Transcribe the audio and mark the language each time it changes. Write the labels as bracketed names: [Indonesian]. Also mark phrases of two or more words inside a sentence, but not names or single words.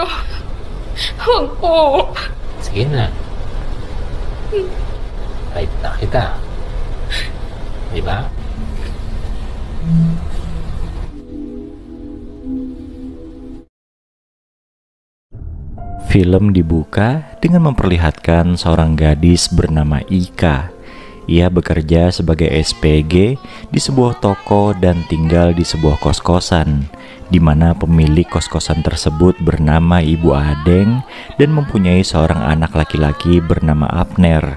[Filipino] Huwag po. Sige na. Right na kita. Diba? [Indonesian] Film dibuka dengan memperlihatkan seorang gadis bernama Ika. Ia bekerja sebagai SPG di sebuah toko dan tinggal di sebuah kos-kosan, di mana pemilik kos-kosan tersebut bernama Ibu Adeng dan mempunyai seorang anak laki-laki bernama Abner.